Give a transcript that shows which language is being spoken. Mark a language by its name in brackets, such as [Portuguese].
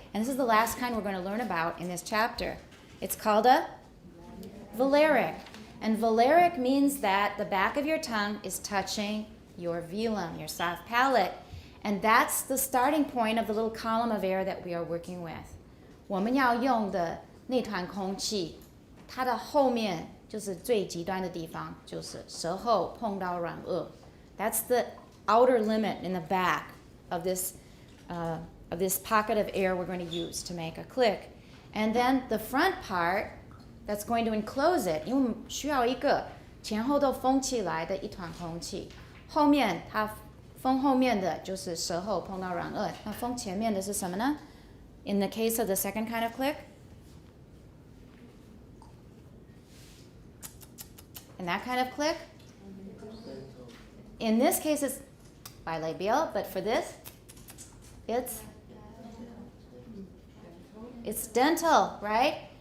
[English] And this is the last kind we're going to learn about in this chapter. It's called a valeric. And valeric means that the back of your tongue is touching your velum, your soft palate. And that's the starting point of the little column of air that we are working with. [Chinese] 我们要用的那团空气，它的后面就是最极端的地方，就是舌后碰到软腭. [English] That's the outer limit in the back of this pocket of air we're going to use to make a click. And then the front part that's going to enclose it, [Chinese] 因为我们需要一个前后都封起来的一团空气，后面它封后面的就是舌后碰到软腭，那封前面的是什么呢？ [English] In the case of the second kind of click, in that kind of click, in this case it's bilabial, but for this, it's dental, right?